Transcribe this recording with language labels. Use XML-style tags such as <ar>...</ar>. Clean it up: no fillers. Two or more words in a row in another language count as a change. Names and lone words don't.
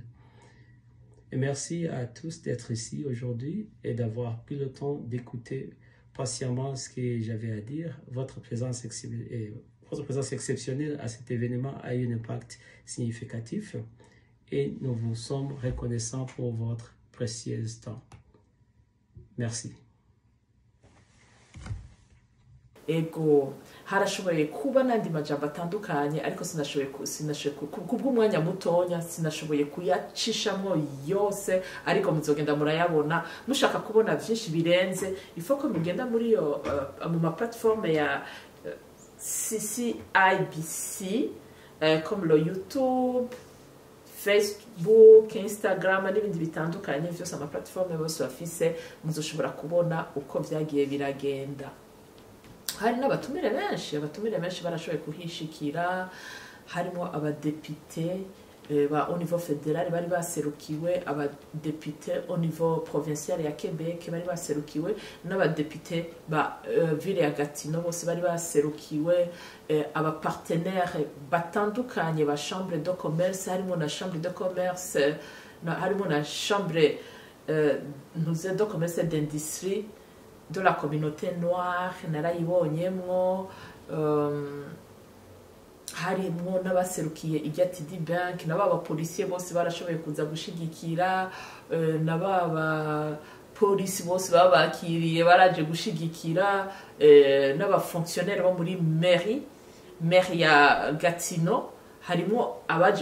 <fr>Et merci à tous d'être ici aujourd'hui et d'avoir pris le temps d'écouter patiemment ce que j'avais à dire. Votre présence exceptionnelle à cet événement a eu un impact significatif et nous vous sommes reconnaissants pour votre précieux temps. Merci.</fr> <rn>Ego harashoboye kuba nandi majambo atandukanye ariko sinashoboye kubw'umwanya mutonya sinashoboye kuyacishamo yose ariko muzogenda murayabona mushaka kubona byinshi birenze ifoko mugenda muri yo mu ma plateforme ya CCIBC</rn> <fr>comme le</fr> <rn>YouTube, Facebook, Instagram n'ibindi bitandukanye byose ama plateforme bose bafise muzoshobora kubona uko vyagiye biragenda. Hari n'abatumire benshi barashoboye kuhishikira harimo abadepite ba</rn> <fr>au niveau fédéral</fr> <rn>bari baserukiwe abadepite</rn> <fr>au niveau provincial</fr> <rn>ya Québec bari baserukiwe n'abadepite ba ville ya Gatineau bose bari baserukiwe aba partenaires batandukanye ba</rn> <fr>chambre de commerce</fr> <rn>harimo na</rn> <fr>chambre de commerce</fr> <rn>harimo na</rn> <fr>chambre de commerce d'industrie de la communauté noire</fr> <rn>narayibonyemwo harimo n'abaserukiye iGTD Bank n'aba policier bose barashoboye kuza gushigikira n'aba polisi bose babakiriye baraje gushigikira n'aba fonctionnaires bo muri mairie ya Gatineau harimo abaje</rn>